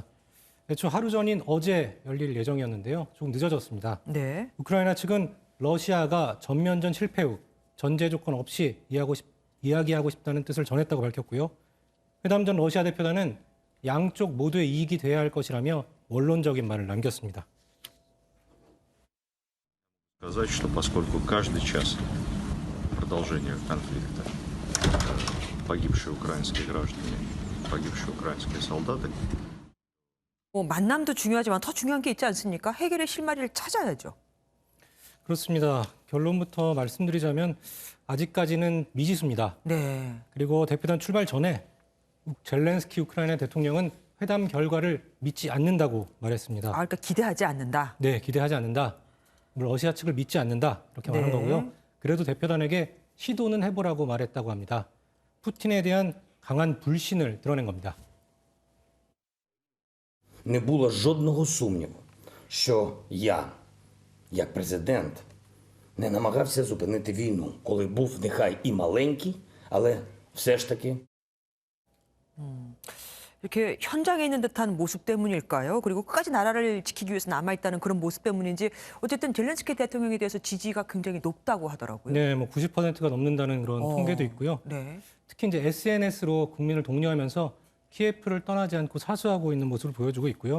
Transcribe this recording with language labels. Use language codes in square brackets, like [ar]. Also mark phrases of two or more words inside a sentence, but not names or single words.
[ko] 애초 하루 전인 어제 열릴 예정이었는데요. 조금 늦어졌습니다. 네. 우크라이나 측은 러시아가 전면전 실패 후 전제 조건 없이 이야기하고 싶다는 뜻을 전했다고 밝혔고요. 회담 전 러시아 대표단은 양쪽 모두의 이익이 돼야 할 것이라며 원론적인 말을 남겼습니다. [ru] Сказать, что поскольку каждый час продолжения конфликта погибшие украинские граждане, погибшие украинские солдаты. [ko] 만남도 중요하지만 더 중요한 게 있지 않습니까? 해결의 실마리를 찾아야죠. 그렇습니다. 결론부터 말씀드리자면 아직까지는 미지수입니다. 네. 그리고 대표단 출발 전에 젤렌스키 우크라이나 대통령은 회담 결과를 믿지 않는다고 말했습니다. 그러니까 기대하지 않는다. 네, 기대하지 않는다. 러시아 측을 믿지 않는다. 이렇게 말한 거고요. 그래도 대표단에게 시도는 해보라고 말했다고 합니다. 푸틴에 대한 강한 불신을 드러낸 겁니다. [uk] Не було жодного сумніву, що я, як президент, не намагався зупинити війну, коли був нехай і маленький, але все ж таки. [ko] 이렇게 현장에 있는 듯한 모습 때문일까요? 그리고 끝까지 나라를 지키기 위해서 남아있다는 그런 모습 때문인지 어쨌든 젤렌스키 대통령에 대해서 지지가 굉장히 높다고 하더라고요. 네, 90%가 넘는다는 그런 통계도 있고요. 네. 특히 이제 SNS로 국민을 독려하면서 키예프를 떠나지 않고 사수하고 있는 모습을 보여주고 있고요.